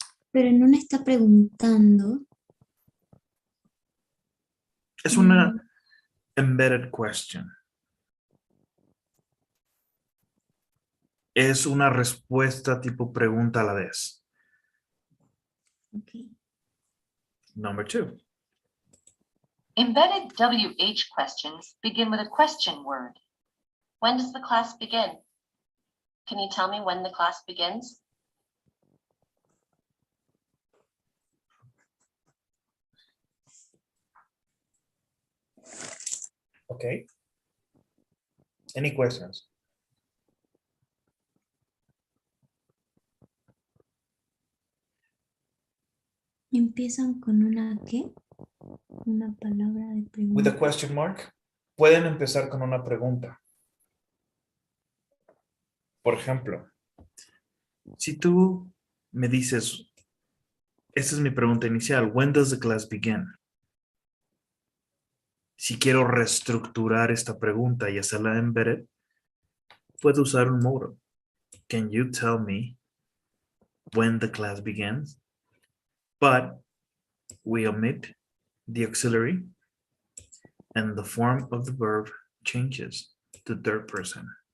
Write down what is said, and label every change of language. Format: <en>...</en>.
<es>Pero no me está preguntando. Es una embedded question. Es una respuesta tipo pregunta a la vez.</es> <en>Okay. Number 2. Embedded WH questions begin with a question word. When does the class begin? Can you tell me when the class begins? Okay. Any questions?</en> <es>Empiezan con una ¿qué? Una palabra de pregunta. With a question mark. Pueden empezar con una pregunta. Por ejemplo, si tú me dices, esta es mi pregunta inicial, when does the class begin? Si quiero reestructurar esta pregunta y hacerla embedded, puedo usar un modo.</es> <en>Can you tell me when the class begins? But we omit the auxiliary and the form of the verb changes to third person.</en>